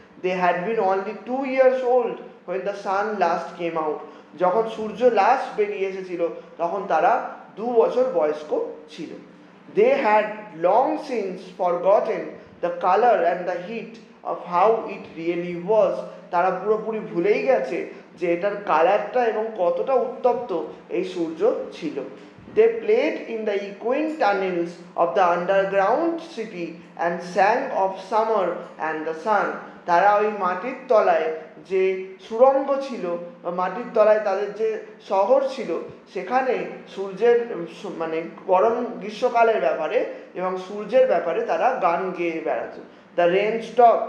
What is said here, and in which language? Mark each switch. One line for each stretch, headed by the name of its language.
English: They had been only 2 years old when the sun last came out.
Bangla: যখন সূর্য last বেরিয়ে এসেছিল তখন তারা 2 বছর বয়স্ক ছিল।
English: They had long since forgotten the colour and the heat of how it really was.
Bangla: তারা পুরোপুরি ভুলেই গেছে যে এটার কালারটা এবং কতটা উত্তপ্ত এই সূর্য ছিল।
English: They played in the echoing tunnels of the underground city and sang of summer and the sun.
Bangla: তারা ওই মাটির তলায় যে সুড়ঙ্গ ছিল, মাটির তলায় তাদের যে শহর ছিল, সেখানে সূর্যের মানে গরম গ্রীষ্মকালের ব্যাপারে এবং সূর্যের ব্যাপারে তারা গান গেয়ে বেড়াতো।
English: The rain stop.